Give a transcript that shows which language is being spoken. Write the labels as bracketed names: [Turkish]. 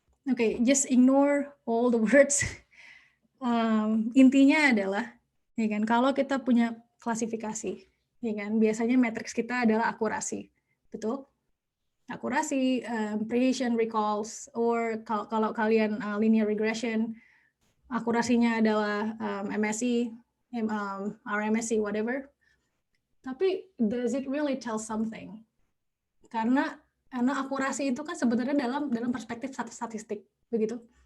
[English] Okay, just ignore all the words. [Indonesian] Intinya adalah, ya kan, kalau kita punya klasifikasi, ya kan, biasanya matriks kita adalah akurasi, betul? Akurasi, precision, recalls, or kalau kalian linear regression, akurasinya adalah MSE, RMSE, [English] whatever. [Indonesian] Tapi [English] does it really tell something? [Indonesian] Karena akurasi itu kan sebenarnya dalam perspektif statistik, begitu.